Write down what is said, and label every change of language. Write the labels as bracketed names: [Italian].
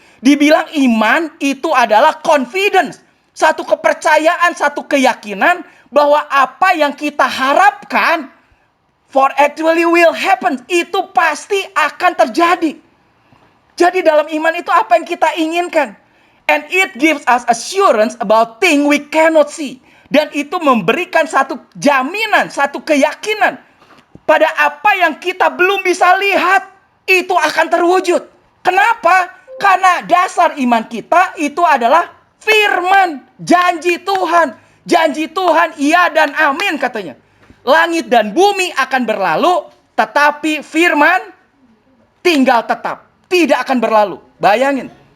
[Indonesian] Dibilang iman itu adalah confidence. Satu kepercayaan, satu keyakinan bahwa apa yang kita harapkan [English] for actually will happen. [Indonesian] Itu pasti akan terjadi. Jadi dalam iman itu apa yang kita inginkan. [English] And it gives us assurance about things we cannot see. [Indonesian] Dan itu memberikan satu jaminan, satu keyakinan pada apa yang kita belum bisa lihat, itu akan terwujud. Kenapa? Karena dasar iman kita itu adalah firman, janji Tuhan. Janji Tuhan iya dan amin katanya. Langit dan bumi akan berlalu, tetapi firman tinggal tetap. Tidak akan berlalu. Bayangin.